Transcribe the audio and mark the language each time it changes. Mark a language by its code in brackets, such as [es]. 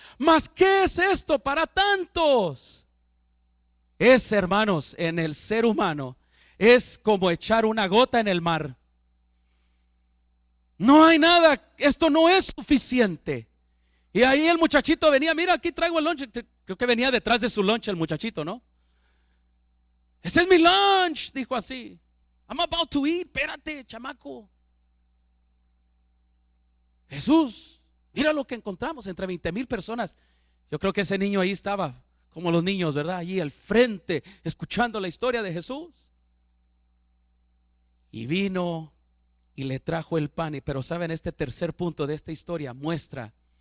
[es] Mas ¿qué es esto para tantos? Es, hermanos, en el ser humano es como echar una gota en el mar. No hay nada, esto no es suficiente. Y ahí el muchachito venía: mira, aquí traigo el lunch. Creo que venía detrás de su lunch el muchachito, ¿no? Ese es mi lunch, dijo así. [en] I'm about to eat, [es] espérate, chamaco. Jesús, mira lo que encontramos entre 20,000 personas. Yo creo que ese niño ahí estaba como los niños, ¿verdad? Allí al frente, escuchando la historia de Jesús. Y vino y le trajo el pan. Pero saben, este tercer punto de esta historia muestra